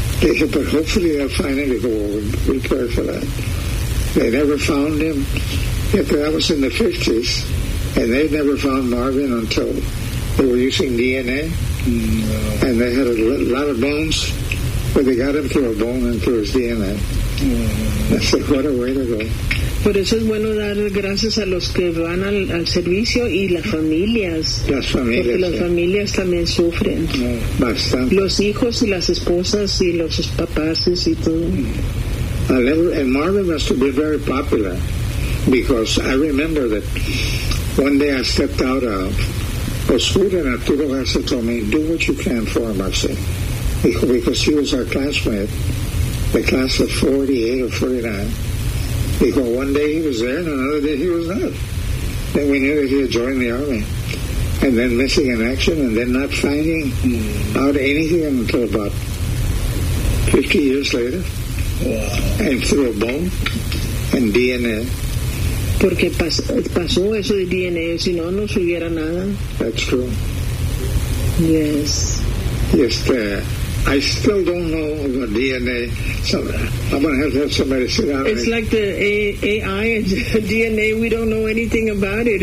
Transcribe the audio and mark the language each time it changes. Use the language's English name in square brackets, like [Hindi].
[English] They said, but hopefully they'll find him. He goes, well, we'll pray for that. They never found him. Yet that was in the 50s, and they never found Marvin until they were using DNA. No. And they had a lot of bones, but they got him through a bone and through his DNA. Mm. I said, what a way to go. [Spanish] Por eso es bueno dar gracias a los que van al servicio y las familias. Las familias. Porque las familias también sufren. Bastante. Los hijos y las esposas y los papás y todo. [English] And Marvin must have been very popular. Because I remember that one day I stepped out of Oscura and Arturo Garza told me, do what you can for him, I said. Because he was our classmate, the class of 48 or 49. Because one day he was there and another day he was not. Then we knew that he had joined the army. And then missing in action and then not finding out anything until about 50 years later. Wow. And through a bone and DNA. [Spanish] Porque pasó eso de DNA, si no, no subiera nada. [English] That's true. Yes. Yes, I still don't know about DNA. So I'm going to have somebody sit down. It's like the AI and DNA, we don't know anything about it.